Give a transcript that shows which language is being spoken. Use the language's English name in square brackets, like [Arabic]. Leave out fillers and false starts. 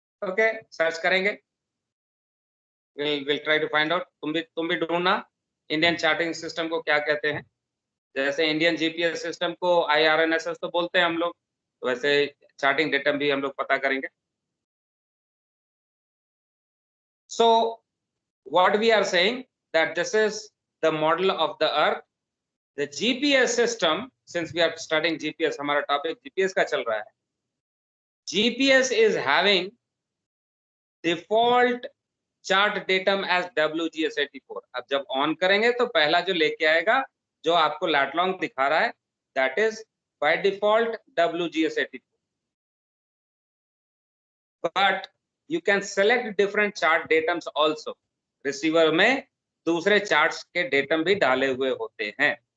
[English] okay, [Hindi] search करेंगे. [English] We'll try to find out. [Hindi] तुम भी ढूंढना इंडियन चार्टिंग सिस्टम को क्या कहते हैं. जैसे इंडियन जीपीएस सिस्टम को IRNSS तो बोलते हैं हम लोग, तो वैसे चार्टिंग डेटम भी हम लोग पता करेंगे. [English] So what we are saying that this is the model of the earth. The GPS system, since we are studying GPS, [Hindi] हमारा टॉपिक GPS का चल रहा है, [English] GPS is having default chart datum as WGS 84. [Hindi] अब जब on करेंगे तो पहला जो लेके आएगा, जो आपको लैटलॉन्ग दिखा रहा है, [English] that is by default WGS 84. But you can select different chart datums also. [Hindi] Receiver में दूसरे चार्ट्स के डेटम भी डाले हुए होते हैं.